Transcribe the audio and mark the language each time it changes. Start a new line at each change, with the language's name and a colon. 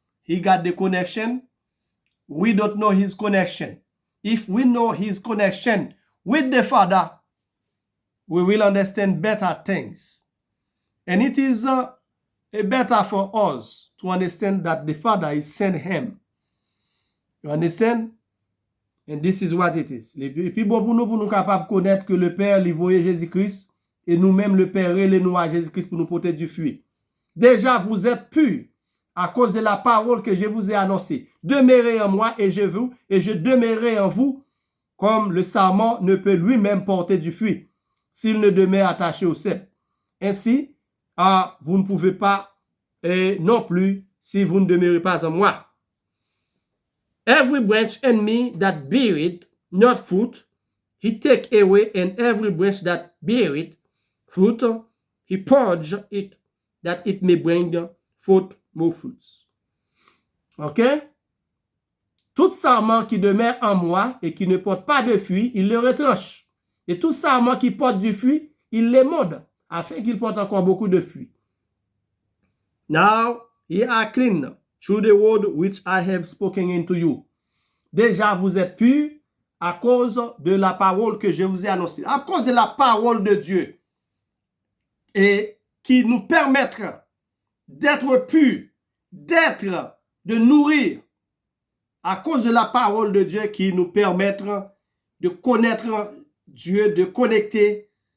English: He got the connection. We don't know his connection. If we know his connection with the Father, we will understand better things. And it is better for us to understand that the Father is sent him. You understand? And this is what it is.
French: Et puis bon pour nous capables de connaître que le Père lui voyait Jésus-Christ et nous-mêmes le Père relève nous à Jésus-Christ pour nous porter du fruit. Déjà vous êtes purs à cause de la parole que je vous ai annoncée. Demeurez en moi et je demeurerai en vous, comme le sarment ne peut lui-même porter du fruit s'il ne demeure attaché au cep. Ainsi, vous ne pouvez pas non plus si vous ne demeurez pas en moi.
English: Every branch in me that beareth not fruit, he take away, and every branch that beareth fruit, he purge it, that it may bring forth more fruits. OK?
French: Tout sarment qui demeure en moi et qui ne porte pas de fruit, il le retranche. Et tout sarment qui porte du fruit, il l'émode, afin qu'il porte encore beaucoup de fruits.
English: Now, ye are clean through the word which I have spoken into you.
French: Déjà, vous êtes purs à cause de la parole que je vous ai annoncée. À cause de la parole de Dieu. Et qui nous permettra d'être purs, de nourrir. À cause de la parole de Dieu qui nous permettra de connaître Dieu, de connecter.